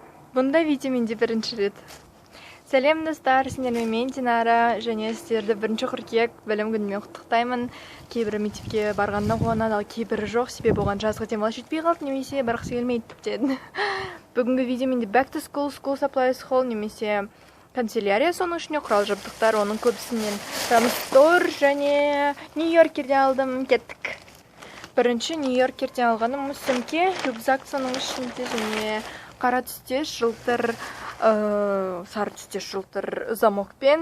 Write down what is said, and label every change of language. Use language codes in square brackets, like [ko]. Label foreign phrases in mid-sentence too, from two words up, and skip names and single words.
[kk] Бұндай видео менде бірінші рет. Сәлем достар, сендермен мен Динара, және сіздерді 1 қыркүйек білім күнімен құттықтаймын. Кейбірі мектепке барғанда қуанады, ал кейбірі жоқ, себебі оған жазғы демалыс жетпей қалды, немесе барғысы келмейді тіптен. Бүгінгі видео менде [en] back to school, school supplies haul, [kk] немесе канцелярия, соның ішіне құрал жабдықтар, оның көбісінен Рамстор және Нью-Йоркерден алдым. Кеттік. Бірінші Нью-Йоркерден алғаным сөмке, рюкзак соның ішінде, және қара түсте жылтыр, сары түсте жылтыр замокпен.